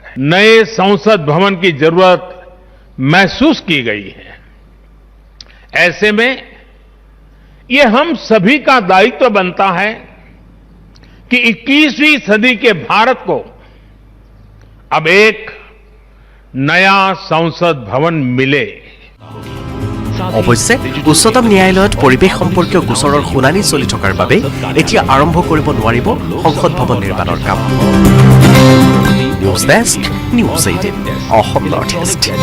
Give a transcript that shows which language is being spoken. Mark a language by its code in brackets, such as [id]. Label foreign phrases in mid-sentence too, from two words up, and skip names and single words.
[hi] नए संसद भवन की जरूरत महसूस की गई है। ऐसे में ये हम सभी का दायित्व बनता है कि 21वीं सदी के भारत को अब एक नया संसद भवन मिले। [as] অৱশ্যে উচ্চতম ন্যায়ালয়ত পৰিৱেশ সম্পৰ্কীয় গোচৰৰ শুনানি চলি থকাৰ বাবে এতিয়া আৰম্ভ কৰিব নোৱাৰিব সংসদ ভৱন নিৰ্মাণৰ কাম। নিউজ ডেস্ক, নিউজ 18, অসম নৰ্থ ইষ্ট।